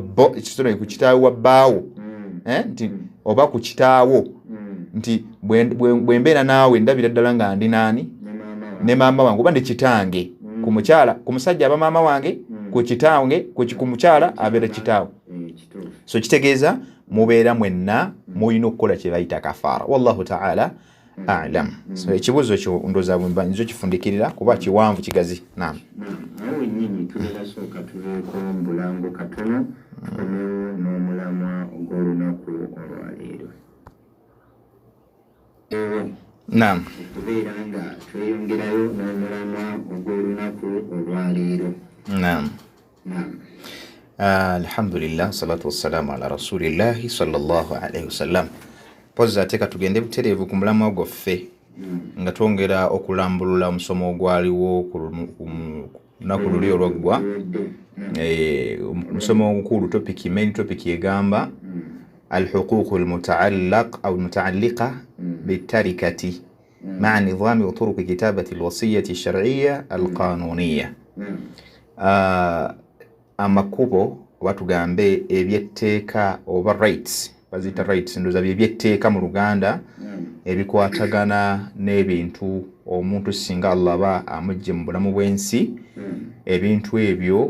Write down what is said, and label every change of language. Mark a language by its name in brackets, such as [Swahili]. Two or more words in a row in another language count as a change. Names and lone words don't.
[Ganda] wa bbaawo nti oba ku kitaawo nti bwe mbeera naawe ndabira ddala nga ndi naani ne maama wange oba ne kitange ku musajja aba maama wange ku kitange ku mukyala abeera kitaawe so kitegeeza mubeera mwenna mulina okukola kye bayita kafaara [Arabic] والله تعالى أعلم [Ganda] so ekibuuzo kyo ndooza bwe nzo kifundikirira kuba kiwanvu kigazi naam awo nnyini tulabasooka tubeeko mubulango katono tukomewo n'omulamwa ogw'olunaku olwaleero naam okubeera nga tweyongerayo n'omulamwa ogw'olunaku olwaleero naam [Arabic] الحمد لله صلاة والسلام على رسول الله صلى الله عليه وسلم [Ganda] poza ateka tugende butereevu ku mulamwa gwaffe nga twongera okulambulula omusomo ogwaliwo ku lunaku luli olwaggwa omusomo omukulu [English] main topic [Ganda] egamba [Arabic] الحقوق المتعلق أو المتعلقة بطريقة مع نظام وطرق كتابة الوصية الشرعية القانونية [Ganda] amakubo batugambe ebyetteeka oba rights bazita rights ndoza byetteeka mu Luganda ebikwatagana n'ebintu omuntu singa Allah ba amujje mu bulamu bw'ensi ebintu ebyo